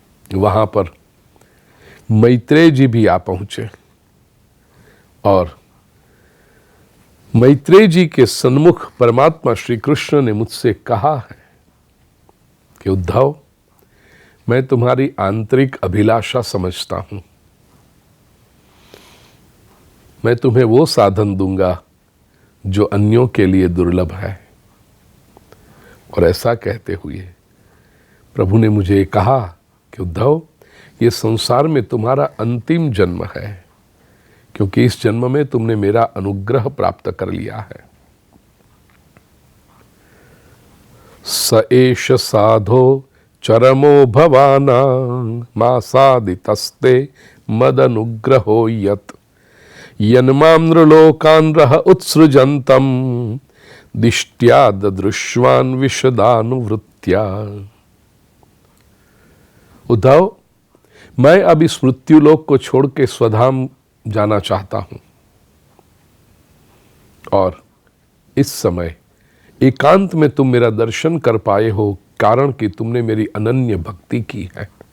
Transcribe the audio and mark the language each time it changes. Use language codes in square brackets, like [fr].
[hi] वहां पर मैत्रेय जी भी आ पहुंचे और मैत्रेय जी के सन्मुख परमात्मा श्री कृष्ण ने मुझसे कहा है कि उद्धव, मैं तुम्हारी आंतरिक अभिलाषा समझता हूं, मैं तुम्हें वो साधन दूंगा जो अन्यों के लिए दुर्लभ है। और ऐसा कहते हुए प्रभु ने मुझे कहा कि उद्धव, ये संसार में तुम्हारा अंतिम जन्म है, क्योंकि इस जन्म में तुमने मेरा अनुग्रह प्राप्त कर लिया है। [sa] स एष साधो चरमो भवानां मासादितस्ते मदनुग्रहो यत् यन्मां नृलोकान् रह उत्सृजन्तं दिष्ट्या ददृश्वान् विशदानुवृत्त्या। [hi] उद्धव, मैं अब इस मृत्युलोक को छोड़ के स्वधाम जाना चाहता हूं और इस समय एकांत में तुम मेरा दर्शन कर पाए हो, कारण कि तुमने मेरी अनन्य भक्ति की है।